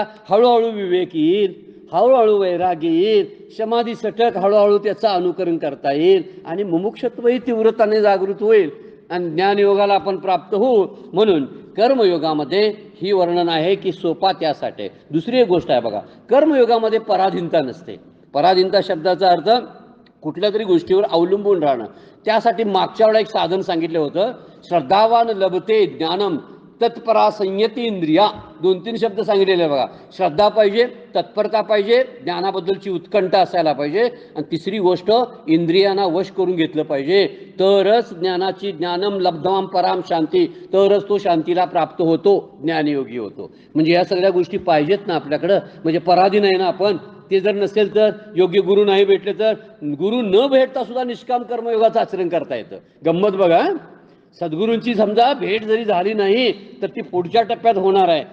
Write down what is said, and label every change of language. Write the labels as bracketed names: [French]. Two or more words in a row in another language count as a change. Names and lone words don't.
[Marathi] हळूहळू विवेक येईल, हळूहळू वैराग्य येईल, समाधी सटक हळूहळू त्याचं अनुकरण करता येईल आणि मुमुक्षत्वही तीव्रताने जागृत होईल आणि ज्ञानयोगाला आपण प्राप्त होऊ. म्हणून कर्मयोगामध्ये ही वर्णन आहे की सोपा त्यासाठी. दुसरी एक गोष्ट आहे बघा, कर्मयोगामध्ये पराधीनता नसते. पराधीनता शब्दाचा अर्थ कुठल्या तरी गोष्टीवर अवलंबून राहणं. त्यासाठी मागच्या वेळेला एक साधन सांगितलं होतं, [Sanskrit] श्रद्धावान लभते ज्ञानम तत्परा संयती इंद्रिया. [Marathi] 2-3 शब्द सांगितलेले बघा. श्रद्धा पाहिजे, तत्परता पाहिजे, ज्ञानाबद्दलची उत्कंठा असायला पाहिजे आणि तिसरी गोष्ट इंद्रियांना वश करून घेतलं पाहिजे. तरच ज्ञानाची [Sanskrit] ज्ञानम लब्धवाम पराम शांती, [Marathi] तरच तो शांतीला प्राप्त होतो, ज्ञानयोगी होतो. म्हणजे या सगळ्या गोष्टी पाहिजेत ना आपल्याकडं. म्हणजे पराधीन आहे ना आपण. ते जर नसेल तर, योग्य गुरु नाही भेटले तर, गुरु न भेटता सुद्धा निष्काम कर्मयोगाचं आचरण करता येतं. गंमत बघा, सद्गुरूंची समजा भेट जरी झाली नाही तर ती पुढच्या टप्प्यात होणार आहे.